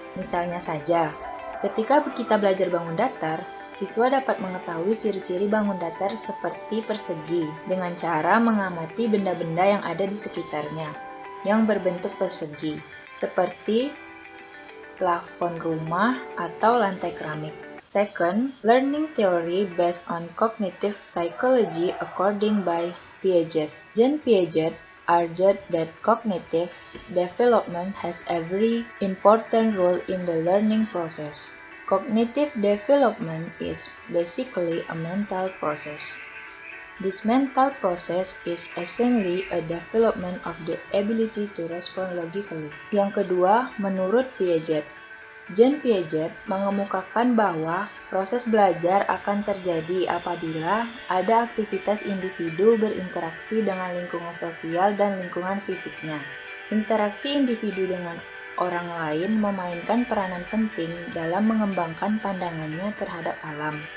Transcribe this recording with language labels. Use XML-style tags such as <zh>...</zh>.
<id>Misalnya saja, ketika kita belajar bangun datar, siswa dapat mengetahui ciri-ciri bangun datar seperti persegi dengan cara mengamati benda-benda yang ada di sekitarnya yang berbentuk persegi, seperti plafon rumah atau lantai keramik.</id> <en>Second, learning theory based on cognitive psychology according by Piaget. Jean Piaget argued that cognitive development has a very important role in the learning process. Cognitive development is basically a mental process. This mental process is essentially a development of the ability to respond logically.</en> <id>Yang kedua, menurut Piaget, Jean Piaget mengemukakan bahwa proses belajar akan terjadi apabila ada aktivitas individu berinteraksi dengan lingkungan sosial dan lingkungan fisiknya. Interaksi individu dengan orang lain memainkan peranan penting dalam mengembangkan pandangannya terhadap alam.</id>